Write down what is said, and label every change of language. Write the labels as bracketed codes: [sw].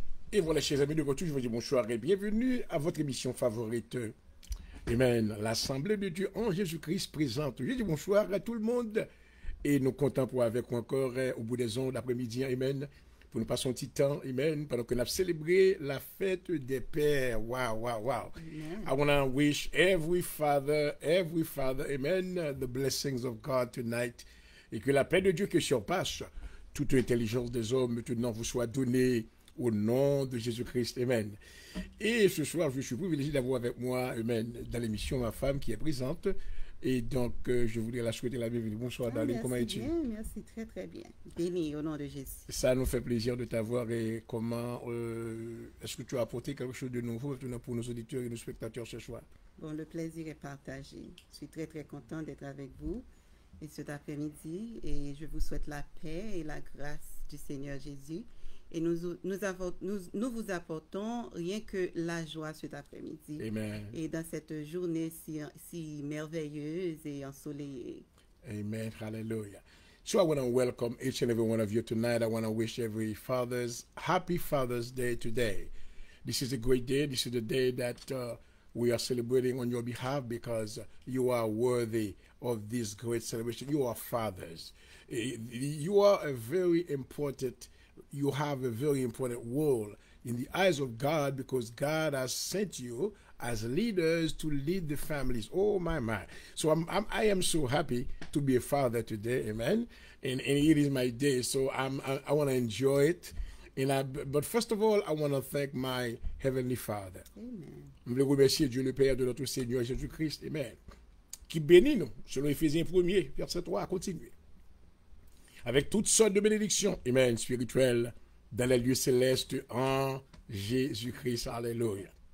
[fr] Et voilà, chers amis de retour, je vous dis bonsoir et bienvenue à votre émission favorite. Amen. L'Assemblée de Dieu en Jésus-Christ présente. Je dis bonsoir à tout le monde et nous comptons pour avec vous encore au bout des ondes l'après-midi. Amen. Pour nous passer un petit temps. Amen. Pendant qu'on a célébré la fête des pères. Wow, wow, wow. Amen. [en] I want to wish every father, amen, the blessings of God tonight. [fr] Et que la paix de Dieu qui surpasse toute intelligence des hommes maintenant vous soit donnée au nom de Jésus-Christ. Amen. Et ce soir, je suis privilégié d'avoir avec moi, amen, dans l'émission, ma femme qui est présente. Et donc, je voudrais la souhaiter la bienvenue. Bonsoir, Darlene. Comment es-tu? Bien, merci, très très bien. Béni au nom de Jésus. Ça nous fait plaisir de t'avoir. Et comment, est-ce que tu as apporté quelque chose de nouveau pour nos auditeurs et nos spectateurs ce soir? Bon, le plaisir est partagé. Je suis très très content d'être avec vous et cet après-midi et je vous souhaite la paix et la grâce du Seigneur Jésus. Et nous vous apportons rien que la joie cet après-midi. Amen. Et dans cette journée si merveilleuse et ensoleillée. Amen. Hallelujah. [en] So I want to welcome each and every one of you tonight. I want to wish every happy Father's Day today. This is a great day. This is the day that we are celebrating on your behalf because you are worthy of this great celebration. You are fathers. You have a very important role in the eyes of God because God has sent you as leaders to lead the families. Oh my. So I am so happy to be a father today. Amen. And it is my day. So I want to enjoy it. But first of all, I want to thank my Heavenly Father. Amen. [fr] Je veux remercier Dieu le Père de notre Seigneur Jésus-Christ. Amen. Qui bénit nous, selon Éphésiens 1er, verset 3, à continuer. Avec toutes sortes de bénédictions, amen, spirituelles, dans les lieux célestes en Jésus-Christ. Alléluia.